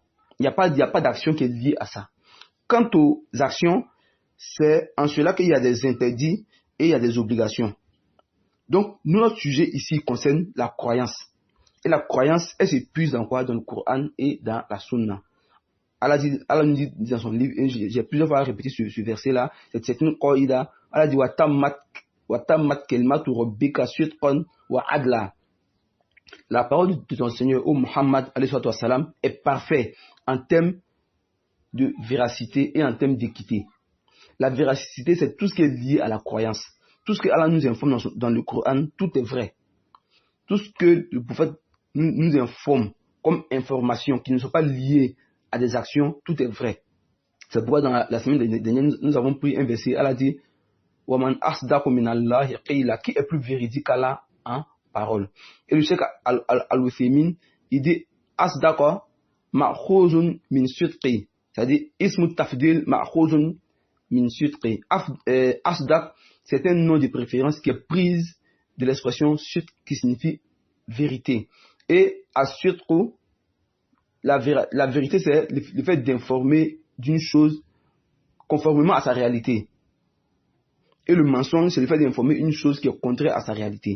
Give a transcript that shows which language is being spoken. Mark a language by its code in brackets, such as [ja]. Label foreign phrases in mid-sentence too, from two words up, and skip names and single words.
[fr] Il n'y a pas d'action qui est liée à ça. Quant aux actions, c'est en cela qu'il y a des interdits et il y a des obligations. Donc, notre sujet ici concerne la croyance. Et la croyance, elle s'épuise dans quoi? Dans le Coran et dans la Sunna. Allah nous dit dans son livre, et j'ai plusieurs fois répété ce verset-là, c'est une qaïda. Allah dit [ar] وتمت كلمة ربك صدقا وعدلا. [fr] La parole de ton Seigneur, ô Muhammad, [ar] عليه وسلم, [fr] est parfaite en termes de véracité et en termes d'équité. La véracité, c'est tout ce qui est lié à la croyance. Tout ce que Allah nous informe dans le Coran, tout est vrai. Tout ce que le prophète nous informe comme information qui ne sont pas liées à des actions, tout est vrai. C'est pourquoi dans la semaine dernière, nous avons pris un verset. Allah dit [ar] وَمَنْ أَصْدَقُ مِنَ اللَّهِ قِيلًا, [fr] qui est plus véridique qu'Allah en parole. Et le Cheikh Al-Uthaymin, il dit [ar] أصدق مأخوذ من الصدق, c'est-à-dire اسم تفضيل مأخوذ من الصدق. [fr] Asdaq, c'est un nom de préférence qui est prise de l'expression sutq qui signifie vérité. Et as-sutqu, la vérité, c'est le fait d'informer d'une chose conformément à sa réalité. Et le mensonge, c'est le fait d'informer une chose qui est contraire à sa réalité.